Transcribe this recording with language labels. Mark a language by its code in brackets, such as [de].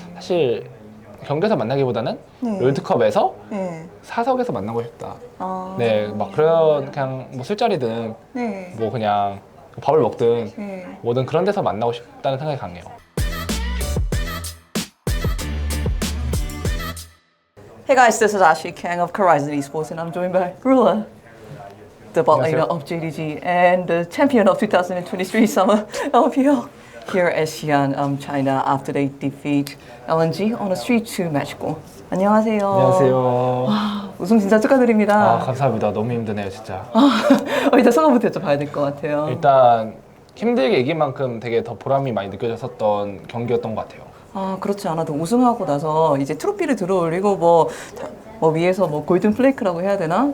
[ko] 사실 경기에서 만나기보다는 네. 롤드컵에서 네. 사석에서 만나고 싶다. 아. 네, 막 그런 그냥 뭐 술자리든 네. 뭐 그냥 밥을 먹든 네. 뭐든 그런 데서 만나고 싶다는 생각이 강해요. [en] Hey guys, this is Ashley Kang of Horizon Esports, and I'm joined by Rula, the bot laner [ko] 안녕하세요. [en] of JDG and the champion of 2023 Summer LPL here at Xi'an, China, after they defeat LNG on a 3-2 match goal. [ko] 안녕하세요. 안녕하세요. 우승 진짜 축하드립니다. 감사합니다. 너무 힘드네요, 진짜. 일단 소감부터 여쭤봐야 될 것 같아요. 일단 힘들게 이긴 만큼 되게 더 보람이 많이 느껴졌었던 경기였던 것 같아요. 그렇지 않아도 우승하고 나서 이제 트로피를 들어올리고 뭐 위에서 뭐 골든 플레이크라고 해야 되나?